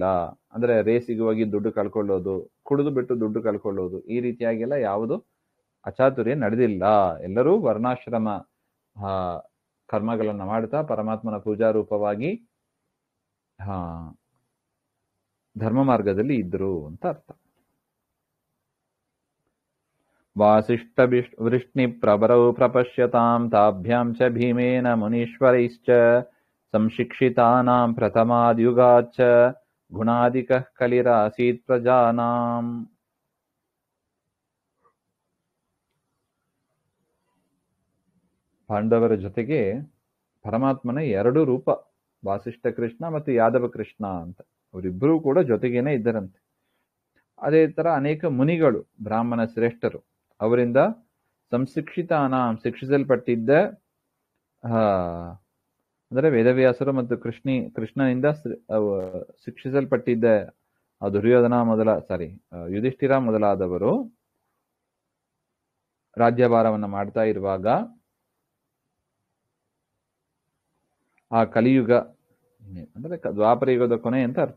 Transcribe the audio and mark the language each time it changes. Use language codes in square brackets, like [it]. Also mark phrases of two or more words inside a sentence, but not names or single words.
[kn] ಅಂದ್ರೆ ರೇಸಿಗೆ ಹೋಗಿ ದುಡ್ಡು ಕಳ್ಕೊಳ್ಳೋದು, ಕುಡಿದು ಬಿಟ್ಟು ದುಡ್ಡು ಕಳ್ಕೊಳ್ಳೋದು, ಈ ರೀತಿಯಾಗೆಲ್ಲ ಯಾವುದು ಅಚಾತುರ್ಯ ನಡೆದಿಲ್ಲ. ಎಲ್ಲರೂ ವರ್ಣಾಶ್ರಮ ಕರ್ಮಗಳನ್ನ ಮಾಡ್ತಾ ಪರಮಾತ್ಮನ ಪೂಜಾರೂಪವಾಗಿ ಧರ್ಮ ಮಾರ್ಗದಲ್ಲಿ ಇದ್ರು ಅಂತ ಅರ್ಥ. [sa] वासिष्ठवृष्णिप्रवरौ प्रपश्यतां ताभ्यां च भीमेन मुनीश्वरैश्च संशिक्षितानां प्रथमाद्युगाच्च गुणादिकः कलिरासीत् प्रजानाम्. [kn] ಪಾಂಡವರ ಜೊತೆಗೆ ಪರಮಾತ್ಮನ ಎರಡು ರೂಪ, ವಾಸಿಷ್ಠ ಕೃಷ್ಣ ಮತ್ತು ಯಾದವ ಕೃಷ್ಣ ಅಂತ, ಅವರಿಬ್ಬರೂ ಕೂಡ ಜೊತೆಗೇನೆ ಇದ್ದರಂತೆ. ಅದೇ ತರ ಅನೇಕ ಮುನಿಗಳು, ಬ್ರಾಹ್ಮಣ ಶ್ರೇಷ್ಠರು, ಅವರಿಂದ ಶಿಕ್ಷಿಸಲ್ಪಟ್ಟಿದ್ದ ಅಂದರೆ ವೇದವ್ಯಾಸರು ಮತ್ತು ಕೃಷ್ಣನಿಂದ ಶಿಕ್ಷಿಸಲ್ಪಟ್ಟಿದ್ದ ಯುಧಿಷ್ಠಿರ ಮೊದಲಾದವರು ರಾಜ್ಯಭಾರವನ್ನು ಮಾಡ್ತಾ ಇರುವಾಗ ಆ ಕಲಿಯುಗ ಅಂದ್ರೆ ದ್ವಾಪರ ಯುಗದ ಕೊನೆ ಅಂತ ಅರ್ಥ.